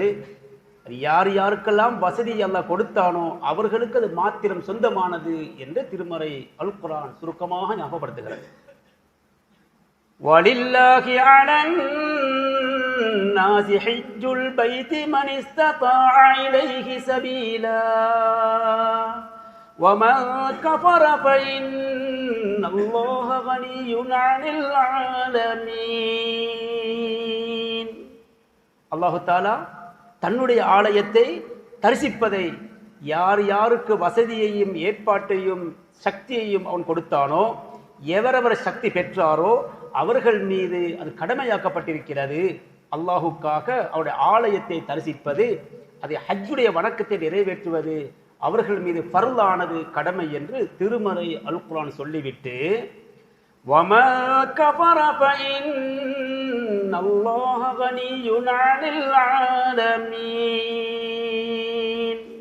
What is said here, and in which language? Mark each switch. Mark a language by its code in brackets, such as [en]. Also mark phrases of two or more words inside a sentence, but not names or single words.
[ta] யார் யாருக்கெல்லாம் வசதி அல்லாஹ் கொடுத்தானோ அவர்களுக்கு அது மாத்திரம் சொந்தமானது என்று திருமறை அல் குர்ஆன் சுருக்கமாக ஞாபகப்படுத்துகிறது. [ar] ولله على الناس حج البيت من استطاع إليه سبيلا ومن كفر فإن الله غني عن العالمين. [ta] அல்லாஹு தஆலா தன்னுடைய ஆலயத்தை தரிசிப்பதை யார் யாருக்கு வசதியையும் ஏற்பாட்டையும் சக்தியையும் அவன் கொடுத்தானோ, எவரவர் சக்தி பெற்றாரோ அவர்கள் மீது அது கடமையாக்கப்பட்டிருக்கிறது. அல்லாஹுக்காக அவருடைய ஆலயத்தை தரிசிப்பது, அதை ஹஜ்ஜுடைய வணக்கத்தை நிறைவேற்றுவது அவர்கள் மீது ஃபர்லானது, கடமை என்று திருமறை அல் குர்ஆன் சொல்லிவிட்டு [ar] ومن كفر فإن الله غني عن العالمين.